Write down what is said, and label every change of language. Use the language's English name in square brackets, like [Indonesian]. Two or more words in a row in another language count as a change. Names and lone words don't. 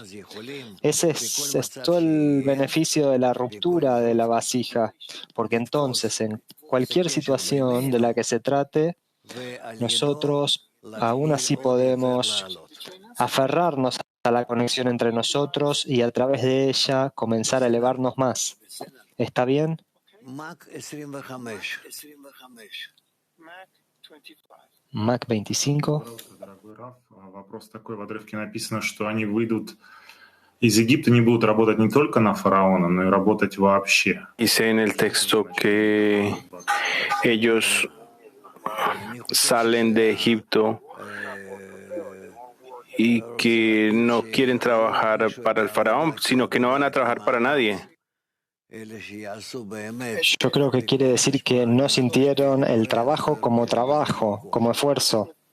[Spanish] Ese es todo el beneficio de la ruptura de la vasija, porque entonces en cualquier situación de la que se trate, nosotros aún así podemos aferrarnos a la conexión entre nosotros y a través de ella comenzar a elevarnos más. ¿Está bien? Mac 25. [Russian] Вопрос такой, в отрывке написано, что они выйдут из Египта, не будут работать не только на фараона, но и работать вообще. [Spanish] Dice en el texto que ellos salen de Egipto y que no quieren trabajar para el faraón, sino que no van a trabajar para nadie. Yo creo que quiere decir que no sintieron el trabajo, como esfuerzo.